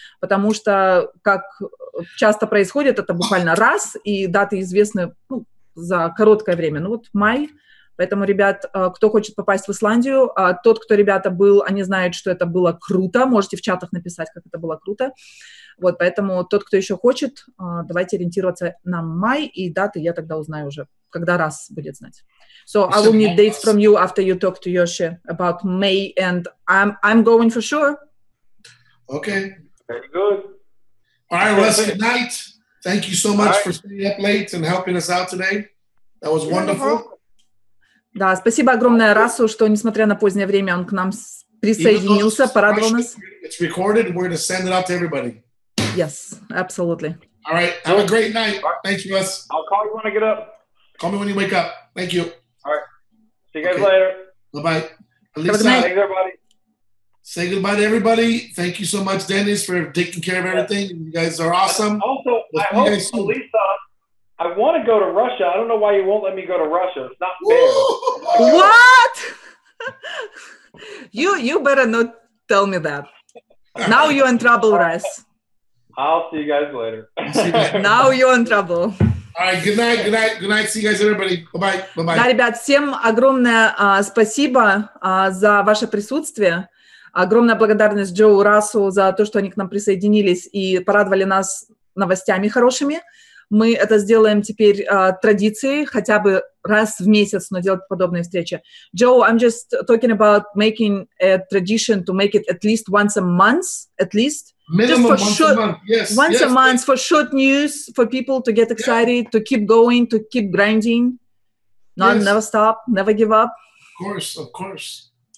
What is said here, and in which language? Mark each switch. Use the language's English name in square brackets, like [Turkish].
[Russian] Потому что, как часто происходит, это буквально раз, и даты известны за короткое время. Ну вот май. Поэтому, ребят, кто хочет попасть в Исландию, тот, кто, ребята, был, они знают, что это было круто. Можете в чатах написать, как это было круто. Вот, поэтому тот, кто еще хочет, давайте ориентироваться на май, и даты я тогда узнаю уже, когда раз будет знать. [English] So I will need dates from you after you talk to Yoshi about May, and I'm going for sure. Okay. Very good. All right, Russ, good night. Thank you so much for staying up late and helping us out today. That was wonderful. [Russian] Да, спасибо огромное Расу, что, несмотря на позднее время, он к нам присоединился, порадовал нас. [English] It's recorded. We're going to send it out to everybody. Yes, absolutely. All right. Have a great night. Thanks, Russ. I'll call you when I get up. Call me when you wake up. Thank you. All right. See you guys later. Bye-bye. Have a good night. Thanks, everybody. Say goodbye to everybody. Thank you so much, Dennis, for taking care of everything. You guys are awesome. Also, I hope, Lisa, I want to go to Russia. I don't know why you won't let me go to Russia. It's not fair. What? You better not tell me that. Now you're in trouble, Russ. I'll see you guys later. Now you're in trouble. All right, good night, good night, good night. See you guys, everybody. Bye-bye, bye-bye. [Russian] Да, ребят, всем огромное спасибо за ваше присутствие. Огромная благодарность Джоу, Расу за то, что они к нам присоединились и порадовали нас новостями хорошими. Мы это сделаем теперь традицией, хотя бы раз в месяц, но делать подобные встречи. [English] Joe, I'm just talking about making a tradition to make it at least once a month, at least. Minimum once a month, yes. Once a month for short news, for people to get excited, to keep going, to keep grinding. Never stop, never give up. Of course, of course.